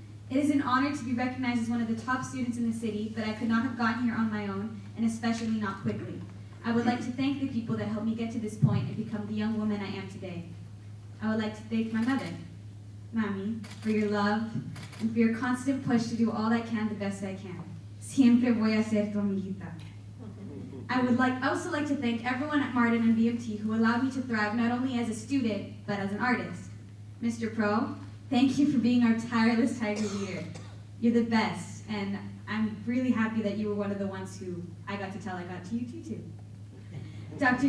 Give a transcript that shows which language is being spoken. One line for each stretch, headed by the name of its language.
English: It is an honor to be recognized as one of the top students in the city, but I could not have gotten here on my own, and especially not quickly. I would like to thank the people that helped me get to this point and become the young woman I am today. I would like to thank my mother, Mami, for your love and for your constant push to do all I can the best I can.
Spanish: Siempre voy a ser tu amiguita.
English: I would also like to thank everyone at Martin and BMT who allowed me to thrive not only as a student, but as an artist. Mr. Pro, thank you for being our tireless Tiger leader. You're the best, and I'm really happy that you were one of the ones who I got to tell I got to you too. Dr.